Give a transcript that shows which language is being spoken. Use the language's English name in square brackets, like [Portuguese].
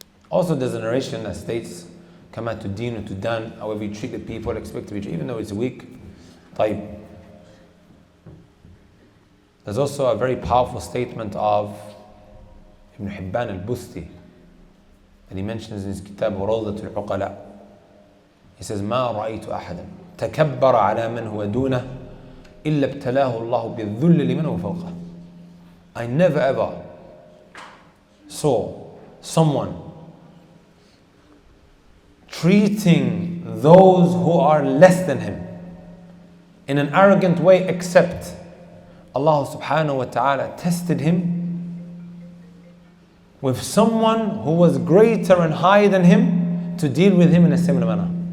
[English] Also there's a narration that states, Kama tudinu tudan, however you treat the people, expect to be treated, even though it's weak. [Arabic] طيب. [English] There's also a very powerful statement of Ibn Hibban al-Busti that he mentions in his kitab Rawdatul Uqala. He says, [Arabic] ما رأيت أحدا تكبر على من هو دونه إلا ابتلاه الله بالذل لمن هو فوقه. [English] I never ever saw someone treating those who are less than him in an arrogant way, except Allah subhanahu wa ta'ala tested him with someone who was greater and higher than him to deal with him in a similar manner.